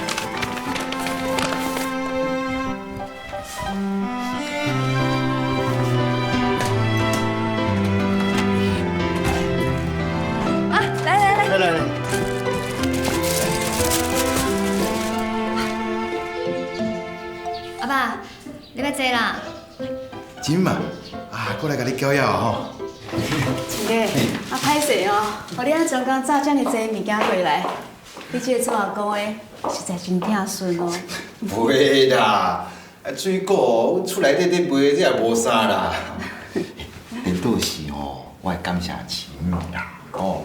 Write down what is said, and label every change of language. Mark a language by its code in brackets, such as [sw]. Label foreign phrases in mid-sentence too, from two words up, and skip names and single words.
[nan] 来，阿爸，你要坐啦？金嘛，过来给你搅药吼。亲家，歹势哦，互你专工炸遮尔济物件过来，你这个做阿公的实在真疼孙哦。不会啦，水果阮厝内底卖，这也无啥啦。倒是哦，我会感谢亲啦，哦。